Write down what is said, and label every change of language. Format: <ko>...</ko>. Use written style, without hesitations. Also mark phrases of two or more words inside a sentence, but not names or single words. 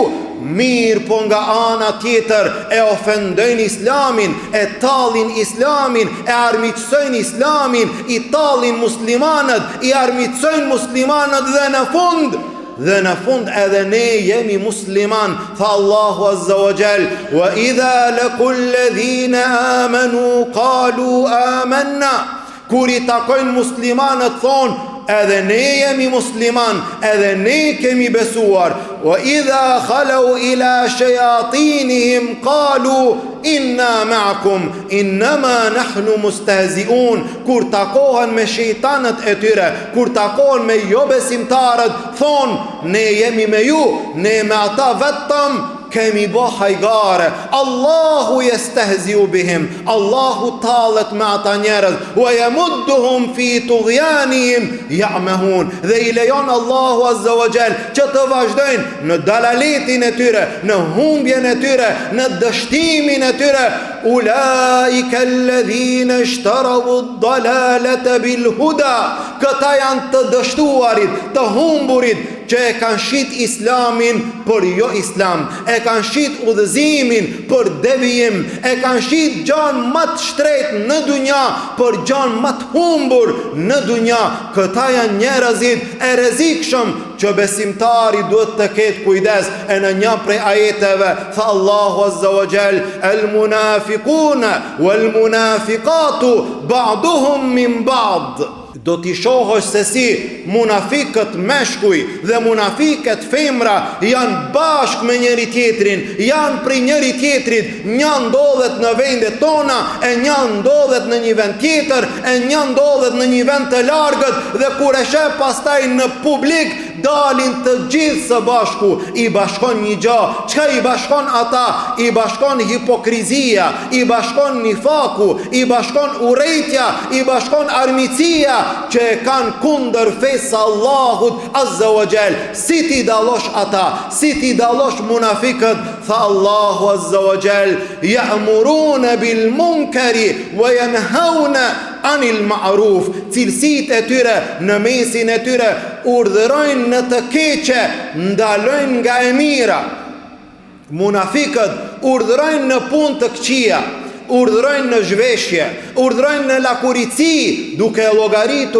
<sq>Mirë, po nga ana tjetër e ofendojnë islamin, e tallin islamin, e armiqsojnë islamin, i tallin muslimanët, i armiqsojnë muslimanët dhe në fund edhe ne jemi musliman. Tha Allahu</sq> <ar>عز وجل: "وإذا لقوا الذين آمنوا قالوا آمنا."</ar> <sq>Kur i takojnë muslimanët thonë edhe ne jemi musliman, edhe ne kemi besuar.</sq> <ar>وإذا خلوا إلى شياطينهم قالوا إنا معكم إنما نحن مستهزئون.</ar> <sq>Kur takohen me shejtanët e tyre, kur takohen me jo besimtarët, thonë ne jemi me ju, ne me ata vetëm kemi bo hajgare.</sq> <ar>الله يستهزئ بهم,</ar> <sq>Allahu tallet me ata njerëz,</sq> <ar>ويمدهم في طغيانهم يعمهون,</ar> <sq>dhe i lejon Allahu</sq> <ar>عز وجل</ar> <sq>që të vazhdojnë në dalaletin e tyre, në humbjen e tyre, në dështimin e tyre.</sq> <ar>أولئك الذين اشتروا الضلالة بالهدى,</ar> <sq>këta janë të dështuarit, të humburit, që e kanë shit islamin për jo islam, e kanë shit udhëzimin për devijim, e kanë shit gjan më të shtret në dunja për gjan më të humbur në dunja. Këta janë njerëzit e rrezikshëm që besimtari duhet të ketë kujdes. E në një prej ajeteve tha Allahu</sq> <ar>عز وجل: "المنافقون والمنافقات بعضهم من بعض."</ar> <sq>Do t'i shohësh se si munafikët meshkuj dhe munafikët femra janë bashkë me njëri tjetrin, janë prej njëri tjetrit. Një ndodhet në vendet tona, e një ndodhet në një vend tjetër, e një ndodhet në një vend të largët, dhe kur e sheh pastaj në publik dalin të gjithë së bashku. I bashkon një gjë. Çka i bashkon ata? I bashkon hipokrizia, i bashkon nifaku, i bashkon urrejtja, i bashkon armiqësia, që e kanë kundër fesë Allahut</sq> <ar>عز وجل.</ar> <sq>Si ti dallosh ata? Si ti dallosh munafikët? Tha Allahu</sq> <ar>عز وجل: "يأمرون بالمنكر وينهون عن المعروف."</ar> <sq>Cilësitë e tyre në mesin e tyre urdhërojnë në të keqe, ndalojnë nga e mira. Munafikët urdhërojnë në punë të këqija, urdhërojnë në zhveshje, urdhërojnë në lakurici, duke llogaritur</sq>